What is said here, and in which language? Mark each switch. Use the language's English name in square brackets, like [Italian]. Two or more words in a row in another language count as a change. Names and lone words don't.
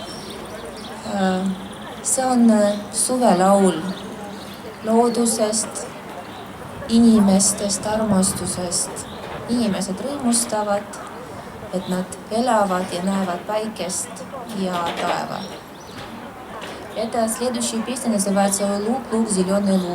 [Estonian] See on suvelaul loodusest, inimestest, armastusest. Inimesed rõõmustavad, et nad elavad ja näevad päikest ja taeva. [Russian] Это следующая песня называется «Луг, луг, зеленый луг».